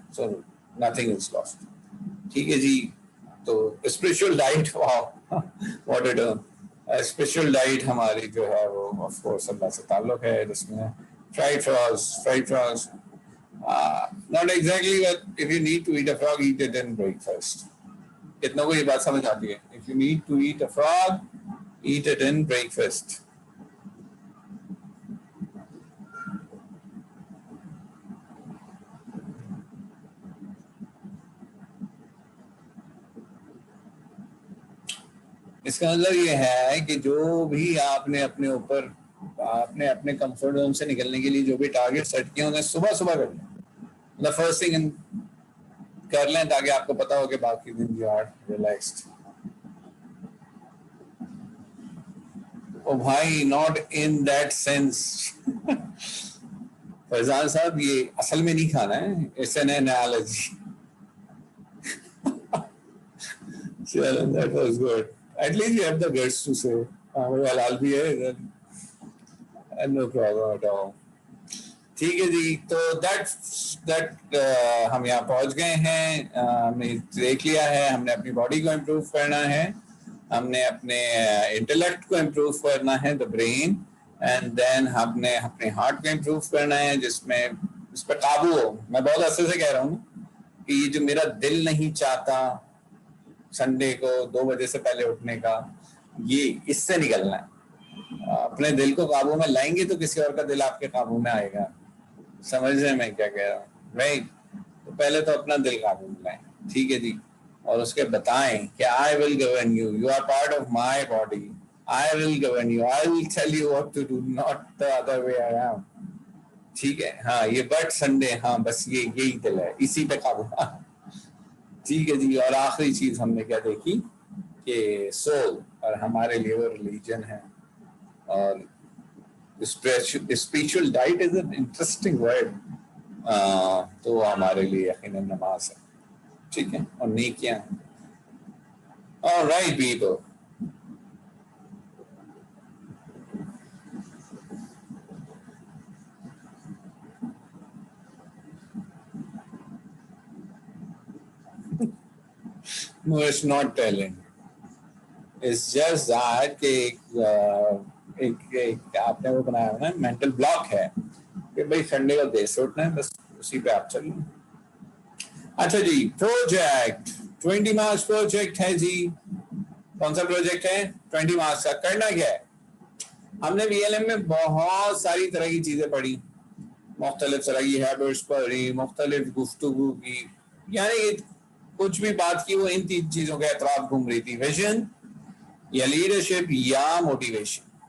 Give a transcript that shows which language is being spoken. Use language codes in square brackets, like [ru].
[en] So nothing is lost. [ur] ٹھیک ہے جی. تو [en] Spiritual diet, what a term. [ur] Special diet ہماری جو ہے وہ آف کورس اللہ سے تعلق ہے, جس میں fried Faraz [en] not exactly, but if you need to eat a frog, eat it in breakfast. [ur] اتنا کو یہ بات سمجھ آتی ہے. [en] If you need to eat a frog, eat it in breakfast. [ur] اس کا مطلب یہ ہے کہ جو بھی آپ نے اپنے اوپر اپنے کمفرٹ زون سے نکلنے کے لیے جو بھی ٹارگیٹ سیٹ کیے انہیں صبح کر لیں, مطلب فرسٹ تھنگ کر لیں, تاکہ آپ کو پتا ہو کہ باقی دن [en] You are relaxed. [ur] او بھائی, [en] Not in that sense. [ur] فیضان صاحب یہ اصل میں نہیں کھانا ہے, [en] It's an analogy. That was good. At least you have the guts to say, [ur] halal bhi hai, [en] no problem at all. [ur] ٹھیک ہے جی. تو that ہم یہاں پہنچ گئے ہیں. ہم نے دیکھ لیا ہے ہم نے اپنی باڈی کو امپروو کرنا ہے, ہم نے اپنے انٹلیکٹ کو امپروو کرنا ہے, [en] the brain, and then [ur] ہم نے اپنے ہارٹ کو امپروو کرنا ہے, جس میں اس پہ قابو ہو. میں بہت عرصے سے کہہ رہا ہوں کہ یہ جو میرا دل نہیں چاہتا سنڈے کو 2 بجے سے پہلے اٹھنے کا, یہ اس سے نکلنا ہے. اپنے دل کو قابو میں لائیں گے تو کسی اور کا دل آپ کے قابو میں آئے گا. سمجھ رہے ہیں میں کیا کہہ رہا ہوں, رائٹ؟ تو پہلے تو اپنا دل قابو میں لائیں, ٹھیک ہے جی, اور اس کے بتائیں کہ [en] I will govern you, you are part of my body, I will govern you, I will tell you what to do, not the other way around. [ur] ٹھیک ہے, ہاں یہ بٹ سنڈے, ہاں بس یہی دل ہے, اسی پہ قابو. ٹھیک ہے جی. اور آخری چیز ہم نے کیا دیکھی کہ سول اور ہمارے لیے وہ ریلیجن ہے, اور [en] Spiritual diet is an interesting word. [ur] تو وہ ہمارے لیے یقیناً نماز ہے, ٹھیک ہے, اور نیکیاں. [en] Alright people, no, it's not talent. It's just that [ur] کہ ایک آپ نے وہ بنایا نا مینٹل بلاک ہے کہ بھائی سنڈے کو دیر سے اٹھنا ہے, بس اسی پہ آپ چلیں. اچھا جی, پروجیکٹ 20 مارکس پروجیکٹ ہے جی. کون سا پروجیکٹ ہے؟ 20 مارکس کا. کرنا کیا ہے؟ ہم نے بی ایل ایم میں بہت ساری طرح کی چیزیں پڑھی, مختلف طرح کی ہیبٹس پڑھی, مختلف گفتگو کی, یعنی کچھ بھی بات کی وہ ان 3 چیزوں کے اطراف گھوم رہی تھی, ویژن یا لیڈرشپ یا موٹیویشن.